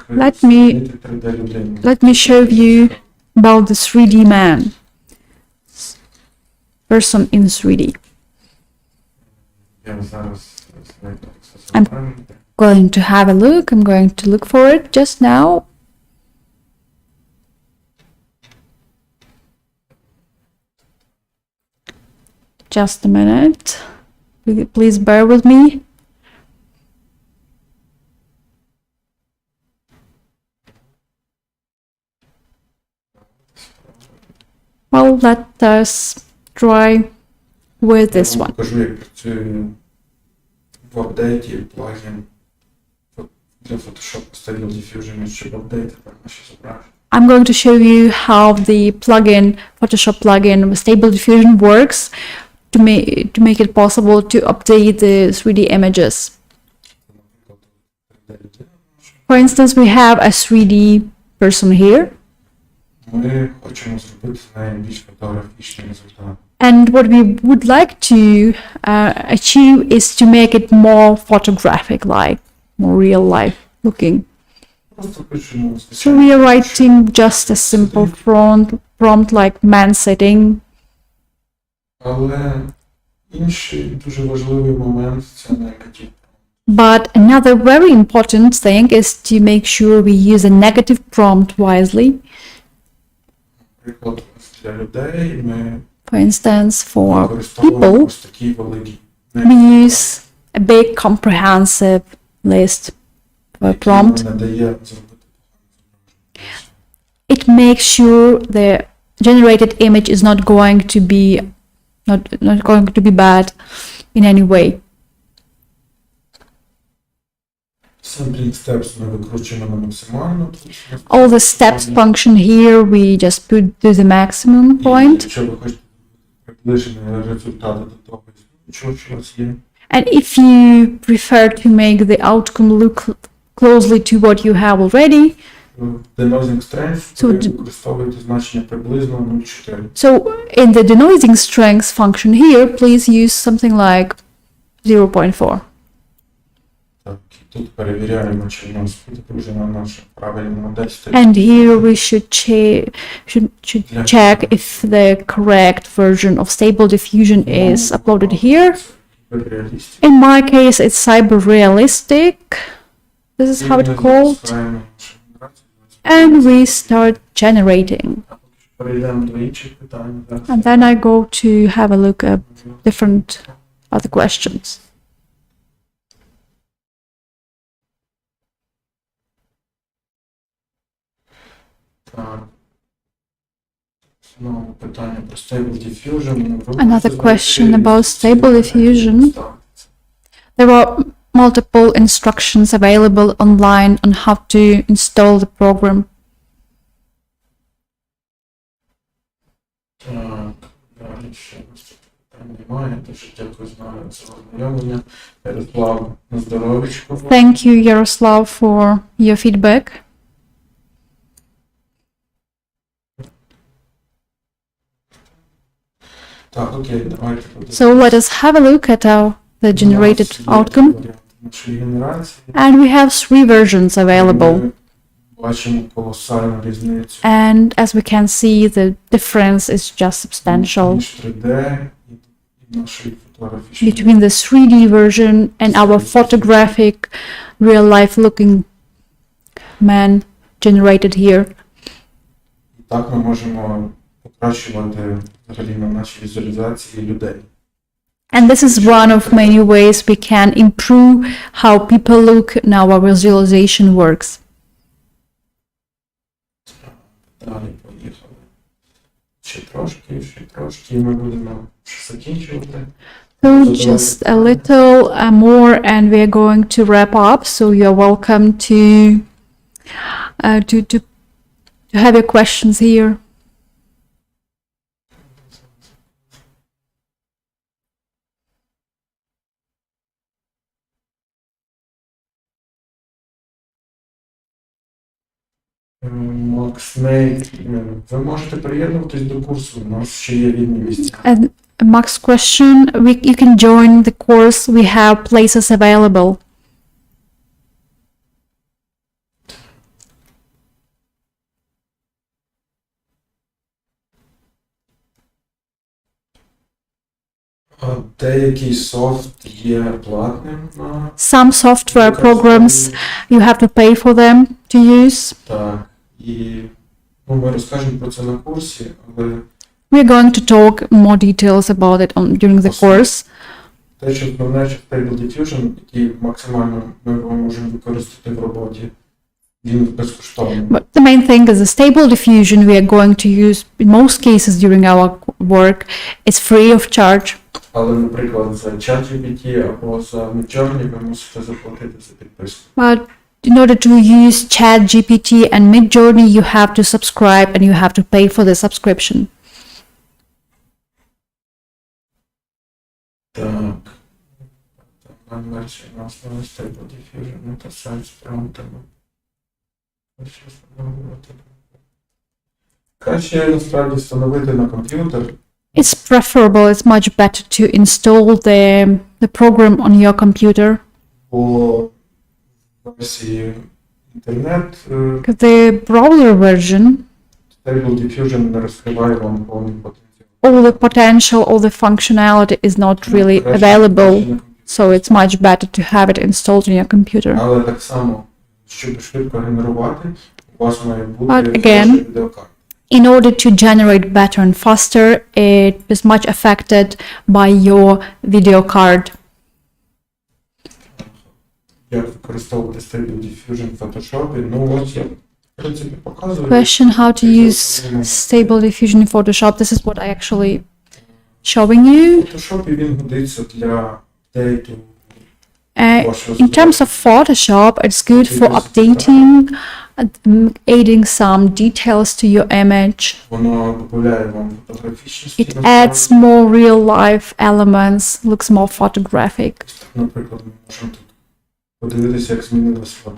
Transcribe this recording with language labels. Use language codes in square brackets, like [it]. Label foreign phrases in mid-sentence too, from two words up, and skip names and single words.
[en] Let me- [uk] створити 3D-людину. [en] Let me show you about the 3D man. Person in 3D. [uk] Я зараз знайду це [en] I'm- [uk] завдання. [en] Going to have a look. I'm going to look for it just now. Just a minute. Please bear with me. Well, let us try with this [uk] Я вам [en] one. [uk] покажу, як працює в апдейті плагін для Photoshop Stable Diffusion, щоб апдейтити наші зображення. [en] I'm going to show you how the plugin, Photoshop plugin with Stable Diffusion works to make it possible to update the 3D images. [uk] Наприклад, 3D-людина наша. [en] For instance, we have a 3D person here, [uk] Ми хочемо зробити з нею більш фотографічний результат. [en] and what we would like to achieve is to make it more photographic like, more real life looking. [uk] Просто пишемо [en] So [uk] звичайно. [en] we are writing just a simple prompt like man sitting. [uk] Але інший дуже важливий момент це негатив. [en] But another very important thing is to make sure we use a negative prompt wisely. [uk] Наприклад, для людей ми [en] For instance, for [uk] використовуємо [en] people, [uk] ось такий великий [en] we use a big comprehensive list for a prompt. [uk] надає зробити. [en] It makes sure the generated image is not going to be bad in any way. Sampling steps [uk] ми викручуємо на максимально. [en] All the steps function here, we just put to the maximum [uk] І [en] point. [uk] якщо ви хочете приближені результати до того, що у вас є, [en] And if you prefer to make the outcome look closely to what you have already, [uk] в [en] denoising strength So [uk] ви d- використовуєте значення приблизно 0,4. [en] so in the denoising strength function here, please use something like 0.4. [uk] Так, і тут перевіряємо, чи у нас підгружена наша правильна модель. [en] And here we should check if the correct version of Stable Diffusion is uploaded here. [uk] Реалістів. [en] In my case, it's cyber realistic. This is how it's called. And we start generating. [uk] Перейдемо до інших питань. [en] And then I go to have a look at different other questions. [uk] Так. Знову питання про Stable Diffusion. [en] Another question about Stable Diffusion. There are multiple instructions available online on how to install the program. [uk] Так, далі ще питань немає. Дуже дякую за ознайомлення. Ярослав, на здоров'ячко. [en] Thank you, Yaroslav, for your feedback. [uk] Так, окей, давайте подивимося. [en] So let us have a look at the generated outcome. [uk] Нашої генерації. [en] And we have three versions available. [uk] Ми бачимо колосальну різницю [en] And as we can see, the difference is just substantial [uk] між 3D і нашої фотографічної. [en] between the 3D version and our photographic, real-life looking man generated here. [uk] І так ми можемо покращувати взагалі на нашій візуалізації людей. [en] And this is one of many ways we can improve how people look and our visualization works. [uk] Далі поїхали. Ще трошки, і ми будемо закінчувати. [en] So just a little more and we are going to wrap up. So you're welcome to have your questions here. [uk] Макс Ней, ви можете приєднуватись до курсу, у нас ще є вільні місця. [en] And Max question, you can join the course. We have places available. [uk] Деякий софт є платним на [en] Some software programs, you have to pay for them to use. [uk] так. І ми розкажемо про це на курсі, але [en] We're going to talk more details about it during the course. [uk] те, що основне, що Stable Diffusion, який максимально ми його можемо використати в роботі, він безкоштовний. [en] But the main thing is the Stable Diffusion we are going to use in most cases during our work. It's free of charge. [uk] Але, наприклад, за ChatGPT або за Midjourney ви мусите заплатити за підписку. [en] But in order to use ChatGPT and Midjourney, you have to subscribe and you have to pay for the subscription. [uk] Так. Версія на основі Stable Diffusion, та сайт з промптами. Краще насправді встановити на комп'ютер, [en] It's preferable, it's much better to install the program on your computer. [uk] бо версії інтернет. [en] The browser version, [uk] Stable Diffusion не розкриває вам повний потенціал. [en] all the potential, all the functionality is not really available, so it's much better to have it installed in your computer. [uk] Але так само, щоб швидко генерувати, у вас має бути [en] But again, [uk] хороша відеокарта. [en] In order to generate better and faster, it is much affected by your video card. [uk] Як використовувати Stable Diffusion в Photoshop? Ну, ось я, в принципі, показую. [en] Question: how to use Stable Diffusion in Photoshop. This is what I actually showing you. [uk] В Photoshop він годиться для апдейту. [en] In terms of Photoshop, it's good for updating, adding some details to your image. [uk] Воно додає вам фотографічності. It adds more real-life elements, looks more photographic. Наприклад, ми можемо тут подивитися, як змінилась вода.